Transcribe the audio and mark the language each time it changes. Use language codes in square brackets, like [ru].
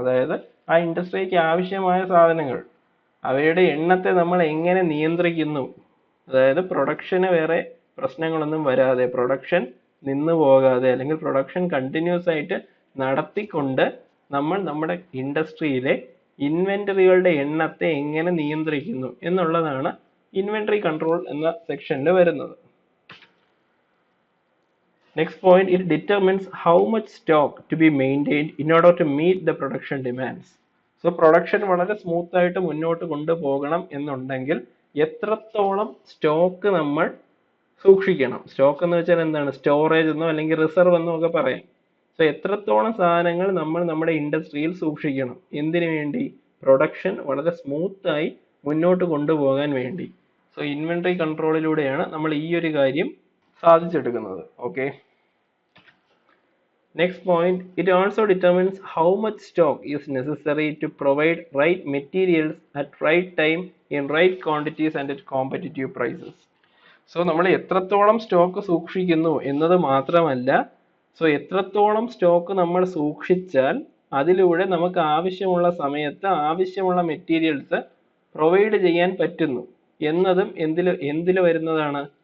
[ml] അതായത് ആ ഇൻഡസ്ട്രിക്ക് ആവശ്യമായ സാധനങ്ങൾ അവയുടെ എണ്ണത്തെ നമ്മൾ എങ്ങനെ നിയന്ത്രിക്കുന്നു, അതായത് പ്രൊഡക്ഷന് വേറെ പ്രശ്നങ്ങളൊന്നും വരാതെ പ്രൊഡക്ഷൻ നിന്ന് പോകാതെ അല്ലെങ്കിൽ പ്രൊഡക്ഷൻ കണ്ടിന്യൂസ് ആയിട്ട് നടത്തിക്കൊണ്ട് നമ്മൾ നമ്മുടെ ഇൻഡസ്ട്രിയിലെ ഇൻവെന്ററികളുടെ എണ്ണത്തെ എങ്ങനെ നിയന്ത്രിക്കുന്നു എന്നുള്ളതാണ് ഇൻവെന്ററി കൺട്രോൾ എന്ന സെക്ഷനിൽ വരുന്നത്. [en] Next point, it determines how much stock to be maintained in order to meet the production demands. [ml] So production വളരെ സ്മൂത്ത് ആയിട്ട് മുന്നോട്ട് കൊണ്ടുപോകണം എന്നുണ്ടെങ്കിൽ എത്രത്തോളം സ്റ്റോക്ക് നമ്മൾ സൂക്ഷിക്കണം. സ്റ്റോക്ക് എന്ന് വെച്ചാൽ എന്താണ്? സ്റ്റോറേജ് എന്നോ അല്ലെങ്കിൽ റിസർവ് എന്നോ ഒക്കെ പറയാം. സോ എത്രത്തോളം സാധനങ്ങൾ നമ്മൾ നമ്മുടെ ഇൻഡസ്ട്രിയിൽ സൂക്ഷിക്കണം. എന്തിനു വേണ്ടി? പ്രൊഡക്ഷൻ വളരെ സ്മൂത്ത് ആയി മുന്നോട്ട് കൊണ്ടുപോകാൻ വേണ്ടി. സോ ഇൻവെന്ററി കൺട്രോളിലൂടെയാണ് നമ്മൾ ഈ ഒരു കാര്യം സാധിച്ചെടുക്കുന്നത്. Okay. [en] Next point, it also determines how much stock is necessary to provide right materials at right time in right quantities and at competitive prices. [ml] So നമ്മൾ എത്രത്തോളം സ്റ്റോക്ക് സൂക്ഷിക്കുന്നു എന്നത് മാത്രമല്ല, സോ എത്രത്തോളം സ്റ്റോക്ക് നമ്മൾ സൂക്ഷിച്ചാൽ അതിലൂടെ നമുക്ക് ആവശ്യമുള്ള സമയത്ത് ആവശ്യമുള്ള മെറ്റീരിയൽസ് പ്രൊവൈഡ് ചെയ്യാൻ പറ്റുന്നു എന്നതും എന്തിൽ വരുന്നതാണ്?